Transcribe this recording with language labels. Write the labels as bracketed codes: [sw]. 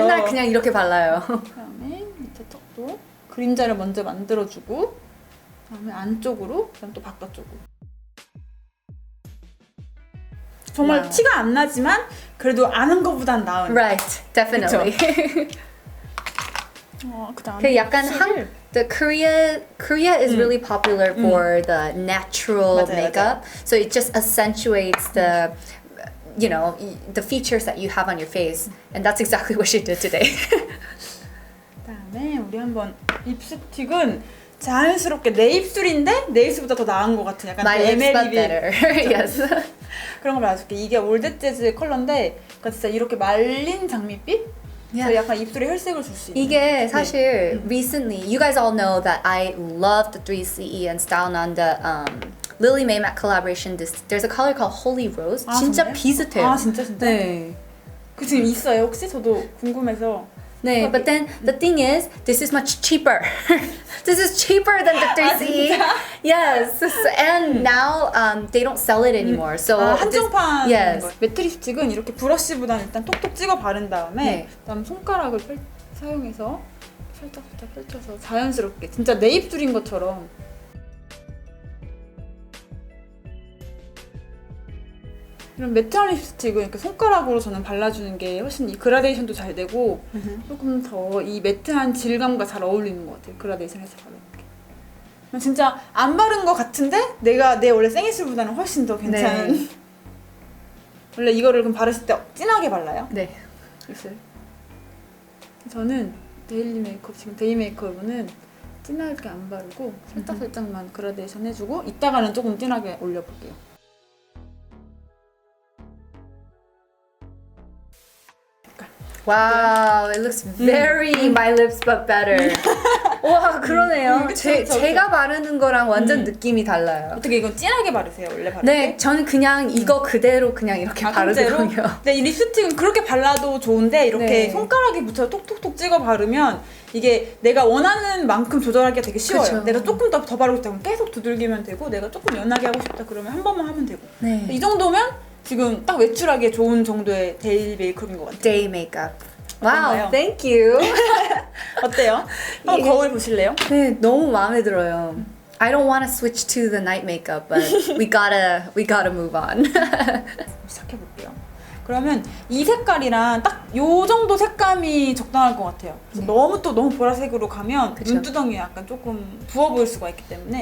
[ko] 맨날 그냥 이렇게 발라요. 그다음에 밑에 턱도 그림자를 먼저 만들어주고 그다음에 안쪽으로 그다음 또 바깥쪽으로. 정말 와우. 티가 안 나지만 그래도 아는 것보단 나은. [en] Right, definitely. [ko] 그다음에 그 약간 립스틱을 [en] the Korea is really popular for the natural [ko] 맞아요, [en] makeup. So it just accentuates the the features that you have on your face, and that's exactly what she did today. [ko] 그다음에 우리 한번 립스틱은 자연스럽게 내 입술인데 내 입술보다 더 나은 것 같은 약간 [en] My lips but better. Yes. [ko] 그런 걸 발라줄게. 이게 올드 재즈 컬러인데 그러니까 진짜 이렇게 말린 장밋빛? 그래서 [en] Yeah. [ko] 약간 입술에 혈색을 줄 수 있는. 이게 사실 [en] recently, you guys all know that I love the 3CE and Style on the Lily Mae Mac collaboration. There's a color called Holy Rose. [ko] 진짜 정말요? 비슷해요. 아 진짜? 네. 그 지금 있어요 혹시? 저도 궁금해서. [en] 네, but then the thing is, this is much cheaper. This is cheaper than the 3CE. Yes, and now they don't sell it anymore. So [ko] 한정판. [en] yes. [ko] 거예요. 매트 립스틱은 이렇게 브러쉬보다는 일단 톡톡 찍어 바른 다음에 네. 그다음 손가락을 사용해서 살짝 펼쳐서 자연스럽게 진짜 내 입술인 것처럼. 이런 매트한 립스틱은 이렇게 손가락으로 저는 발라주는 게 훨씬 이 그라데이션도 잘 되고 조금 더 이 매트한 질감과 잘 어울리는 것 같아요. 그라데이션해서 바르는 게. 진짜 안 바른 것 같은데 내 원래 생입술보다는 훨씬 더 괜찮은. 네. 원래 이거를 그럼 바르실 때 진하게 발라요? 네. 입술. 저는 데일리 메이크업 지금 데이 메이크업은 진하게 안 바르고 살짝만 그라데이션 해주고 이따가는 조금 진하게 올려볼게요. [en] Wow, it looks very my lips but better. [ko] 와, 그러네요. 그쵸, 제가 바르는 거랑 완전 느낌이 달라요. 어떻게 이건 진하게 바르세요 원래 바를 네, 때? 저는 그냥 이거 그대로 그냥 이렇게 바르거든요. 근데 이 립스틱은 그렇게 발라도 좋은데 이렇게 네. 손가락에 묻혀 톡톡톡 찍어 바르면 이게 내가 원하는 만큼 조절하기가 되게 쉬워요. 그쵸. 내가 조금 더 바르고 싶다 그러면 계속 두들기면 되고 내가 조금 연하게 하고 싶다 그러면 한 번만 하면 되고 네. 이 정도면 지금 딱 외출하기에 좋은 정도의 데일리 메이크업인 것 같아요. [en] Day makeup. Wow, [ko] 어떤가요? [en] thank you. [ko] 어때요? 한번 이게- 거울 보실래요? 네, 너무 마음에 들어요. [en] I don't want to switch to the night makeup, but we gotta move on. [ko] 시작해볼게요. 그러면 이 색깔이랑 딱 요 정도 색감이 적당할 것 같아요. 그래서 너무 보라색으로 가면 그쵸. 눈두덩이 약간 조금 부어 보일 수가 있기 때문에